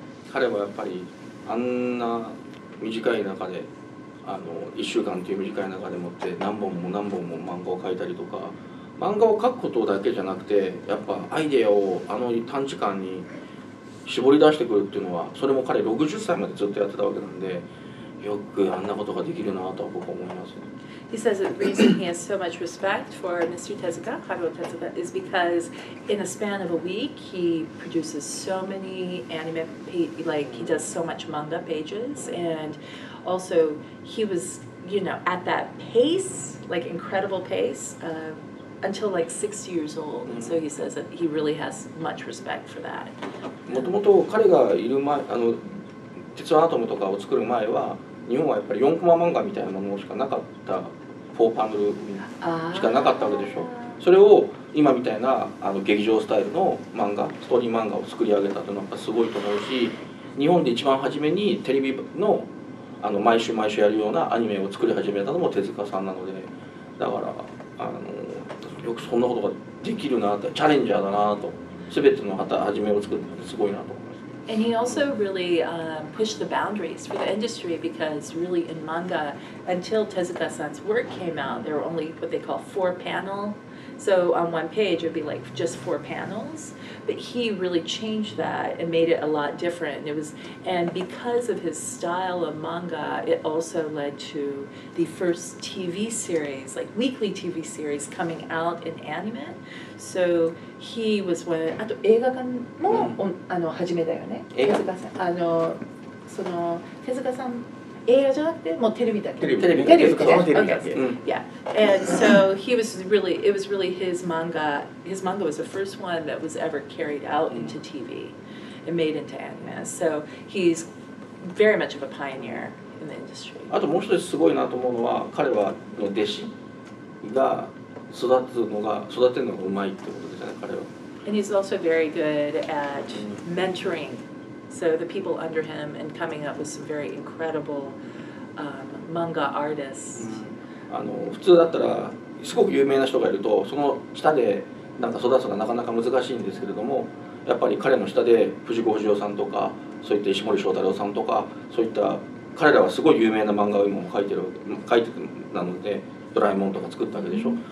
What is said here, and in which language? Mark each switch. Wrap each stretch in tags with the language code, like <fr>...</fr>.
<ja>彼はやっぱりあんな短い中で1週間という短い中でもって何本も何本も漫画を描いたりとか、漫画を描くことだけじゃなくてやっぱアイデアを短時間に絞り出してくるっていうのは、それも彼60歳までずっとやってたわけなんで、よくあんなことができるなとは僕は思います。</ja> <en>He says the reason he has so much respect for Mr. Tezuka, Haruo Tezuka, is because in a span of a week he produces so many anime, like he does so much manga pages, and also he was, you know, at that pace, like incredible pace, until like 60 years old, and so he says that he really has much respect for that.</en> <ja>もともと彼がいる前、鉄腕アトムとかを作る前は日本はやっぱり4コマ漫画みたいなものしかなかった、4パネルしかなかったわけでしょ。それを今みたいな劇場スタイルの漫画、ストーリー漫画を作り上げたというのはやっぱすごいと思うし、日本で一番初めにテレビの毎週毎週やるようなアニメを作り始めたのも手塚さんなので、だからよくそんなことができるなって、チャレンジャーだなと、全ての初めを作るのってすごいなと思います。</ja> <en>And he also really pushed the boundaries for the industry, because really in manga, until Tezuka-san's work came out, there were only what they call 4-panel. So on one page it would be like just 4 panels, but he really changed that and made it a lot different. And because of his style of manga, it also led to the first TV series, like weekly TV series coming out in anime. So he was one.</en> <ja>あと映画化も初めだよね。手塚さんその手塚さん映画じゃなくてもうテレビだけ。テレビテレビテレビだけ。</ja> <en>Yeah, and so it was really his manga. His manga was the first one that was ever carried out into TV and made into anime. So he's very much of a pioneer in the industry.</en> <ja>あともう一つすごいなと思うのは、彼は弟子が育てるのがうまいってことですね、彼は。</ja> <en>And he's also very good at mentoring. So the people under him and coming up with some very incredible manga artists.</en> <ja>普通だったらすごく有名な人がいるとその下でなんか育つのがなかなか難しいんですけれども、やっぱり彼の下で藤子不二雄さんとかそういった石森章太郎さんとかそういった彼らはすごい有名な漫画を今も描いてなので、ドラえもんとか作ったわけでしょ。</ja>